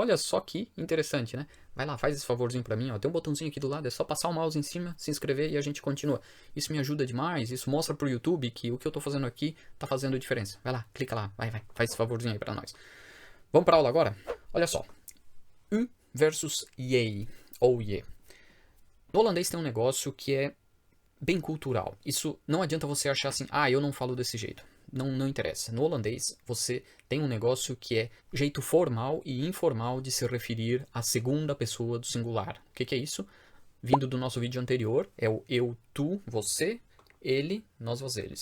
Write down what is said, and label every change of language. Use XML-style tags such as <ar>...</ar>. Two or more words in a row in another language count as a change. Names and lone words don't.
<pt>Olha só que interessante, né? Vai lá, faz esse favorzinho pra mim, ó. Tem um botãozinho aqui do lado, é só passar o mouse em cima, se inscrever e a gente continua. Isso me ajuda demais, isso mostra pro YouTube que o que eu tô fazendo aqui tá fazendo diferença. Vai lá, clica lá, vai, faz esse favorzinho aí pra nós. Vamos pra aula agora? Olha só. U versus jij, ou je. No holandês tem um negócio que é bem cultural. Isso não adianta você achar assim, eu não falo desse jeito. Não interessa. No holandês, você tem um negócio que é jeito formal e informal de se referir à segunda pessoa do singular. O que é isso? Vindo do nosso vídeo anterior, é o eu, tu, você, ele, nós, vós, eles.</pt>